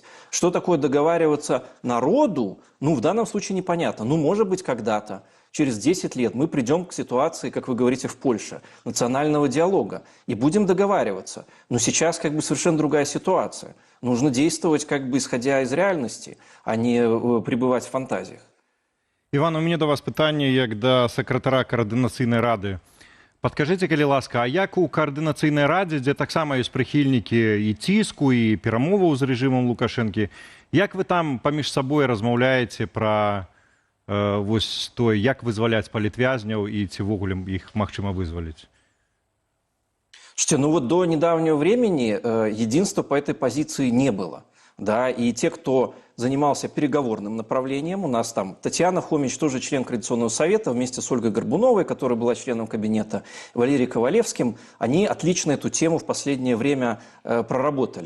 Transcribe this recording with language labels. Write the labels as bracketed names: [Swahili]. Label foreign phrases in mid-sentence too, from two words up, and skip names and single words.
[Russian] Что такое договариваться народу, ну, в данном случае непонятно. Ну, может быть, когда-то, через 10 лет мы придем к ситуации, как вы говорите, в Польше, национального диалога, и будем договариваться. Но сейчас как бы совершенно другая ситуация. Нужно действовать как бы исходя из реальности, а не пребывать в фантазиях. [Ukrainian] Іван, у мене до вас питання як до секретаря Координаційної ради. [Belarusian] Падкажыце, калі ласка, а як у Координаційнай радзе, дзе таксама ёсць прыхільнікі і ціску, і перамоваў з рэжымам Лукашэнкі, як вы там паміж сабой размаўляеце пра вось той, як вызваляць палітвязняў і ці ввогуле іх магчыма вызваліць? [Russian] Слушайте, ну вот до недавнего времени единства по этой позиции не было. Да, и те, кто занимался переговорным направлением, у нас там Татьяна Хомич, тоже член Координационного совета, вместе с Ольгой Горбуновой, которая была членом кабинета, Валерием Ковалевским, они отлично эту тему в последнее время проработали.